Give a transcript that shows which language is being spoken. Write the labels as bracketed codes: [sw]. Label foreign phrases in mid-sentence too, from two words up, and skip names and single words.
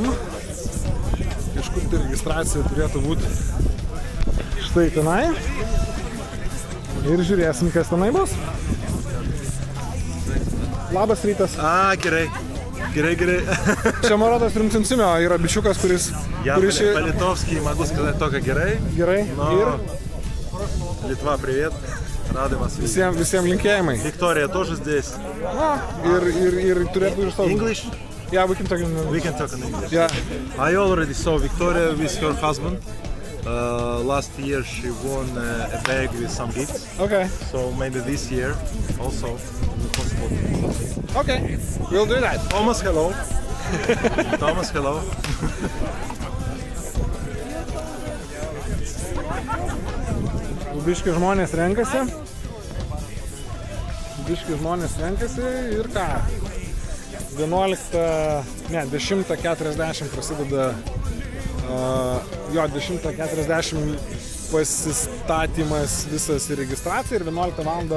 [lt] Kažkur tai registracija turėtų būti štai tenai. Ir žiūrėsim, kas tenai bus. Labas rytas. Gerai. Gerai. Čia Marotas Rimcinsimio yra bičiukas, kuris... [ru] По-литовски могу сказать только герой. [lt] Gerai. Ir [ru] Литва, привет. Рады вас видеть. [lt] visiems linkėjimai. [ru] Виктория тоже здесь. [lt] Ir turėtų ir savo... [en] English? Yeah, we can talk in We can talk in English. Yeah. I already saw Victoria with her husband. Last year she won a bag with some gifts. Okay. So maybe this year also is possible. Okay. We'll do that. Thomas, hello. Thomas, hello. [lt] Biški žmonės renkasi. Ir ką? 10:40 prasideda 10:40 pasistatymas visas ir registracija ir 11 val.